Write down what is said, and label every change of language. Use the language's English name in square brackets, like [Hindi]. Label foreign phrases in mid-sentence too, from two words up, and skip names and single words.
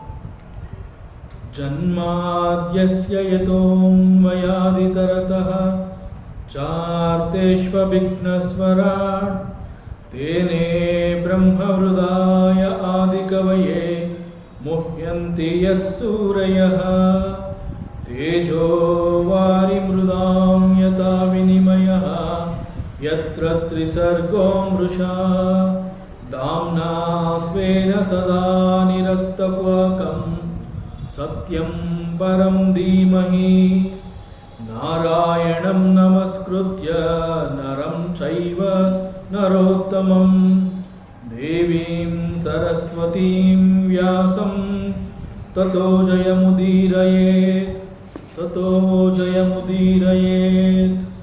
[Sanskrit] ಜನ್ಮಾದ್ಯಸ್ಯ ಯತೋನ್ವಯಾದಿತರತಃ ಚಾರ್ತೇಷ್ವವಿಘ್ನಸ್ವರಾಟ್ ತೇನೇ ಬ್ರಹ್ಮಹೃದಾಯ ಆದಿಕವಯೇ ಮುಹ್ಯಂತಿ ಯತ್ಸೂರಯಃ ತೇಜೋ ವಾರಿಮೃದಾಂ ಯಥಾ ವಿನಿಮಯಃ ಯತ್ರ ತ್ರಿಸರ್ಗೋ ಮೃಷಾ ಧಾಮ್ನಾ ಸ್ವೇನ ಸದಾ ನಿರಸ್ತಕ್ವಾಕಂ ಸತ್ಯಂ ಪರಂ ಧೀಮಹಿ ನಾರಾಯಣಂ ನಮಸ್ಕೃತ್ಯ ನರಂ ಚೈವ ನರೋತ್ತಮಂ ದೇವೀಂ ಸರಸ್ವತೀಂ ವ್ಯಾಸಂ ತತೋ ಜಯಮುದೀರಯೇತ್ ತತೋ ಜಯಮುದೀರಯೇತ್.